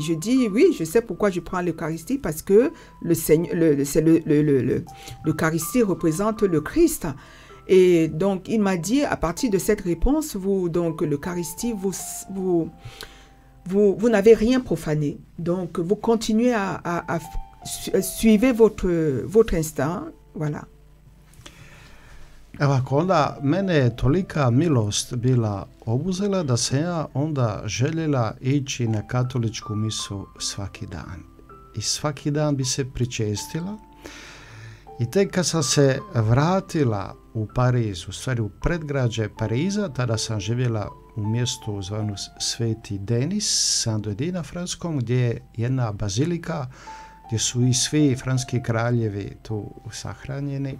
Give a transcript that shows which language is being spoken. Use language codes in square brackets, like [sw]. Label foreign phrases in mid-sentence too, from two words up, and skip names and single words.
[fr] Je dis oui, je sais pourquoi je prends l'Eucharistie parce que l'Eucharistie représente le Christ. Et donc il m'a dit à partir de cette réponse, l'Eucharistie, vous n'avez rien profané. Donc vous continuez à suivre votre instinct. Voilà. [hr] Evo, onda mene je tolika milost bila obuzela da sam ja onda željela ići na katoličku misu svaki dan. I svaki dan bi se pričestila. I tek kad sam se vratila u Pariz, u stvari u predgrađe Pariza, tada sam živjela u mjestu zvanu Sveti Denis, Saint-Denis na franskom, gdje je jedna bazilika, gdje su i svi franski kraljevi tu sahranjeni.